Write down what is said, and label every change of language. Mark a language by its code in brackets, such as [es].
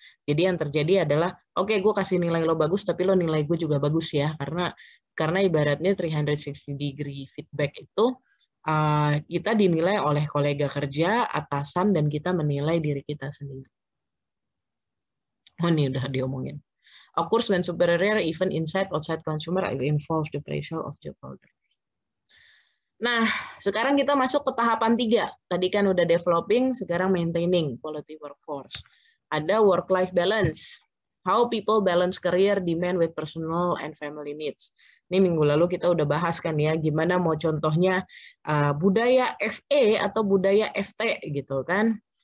[id] Jadi yang terjadi adalah, oke, gue kasih nilai lo bagus, tapi lo nilai gue juga bagus ya, karena ibaratnya 360 degree feedback itu kita dinilai oleh kolega kerja, atasan, dan kita menilai diri kita sendiri. Oh, ini udah diomongin. [en] Of course, when superior, even inside outside consumer, I will involve the appraisal of job holder. [id] Nah, sekarang kita masuk ke tahapan 3. Tadi kan udah developing, sekarang [en] maintaining quality workforce. [id] Ada [en] work-life balance. How people balance career demand with personal and family needs. [id] Ini minggu lalu kita udah bahas kan ya, gimana mau contohnya budaya FE atau budaya FT gitu kan.